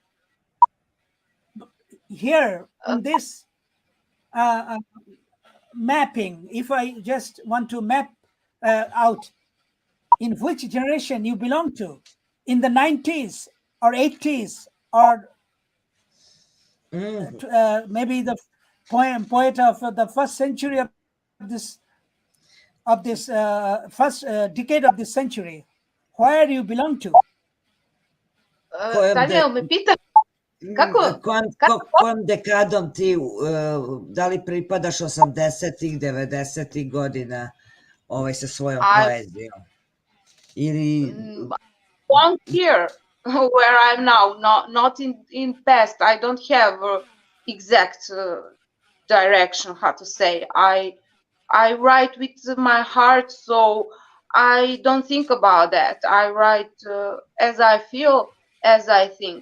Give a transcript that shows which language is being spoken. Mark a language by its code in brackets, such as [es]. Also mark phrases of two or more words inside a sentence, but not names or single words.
[en] Here, in this mapping, if I just want to map out in which generation you belong to, in the 90s or 80s, or maybe the poet of the first century of this first decade of this century, where you belong to? [sr] Tanja, jel me pita kako? Kojom dekadom ti, da li pripadaš 80-ih, 90-ih godina sa svojom poezijom? Ili... [en] Long here, where I'm now, not in past. I don't have exact direction, how to say. I write with my heart, so I don't think about that. I write as I feel, as I think.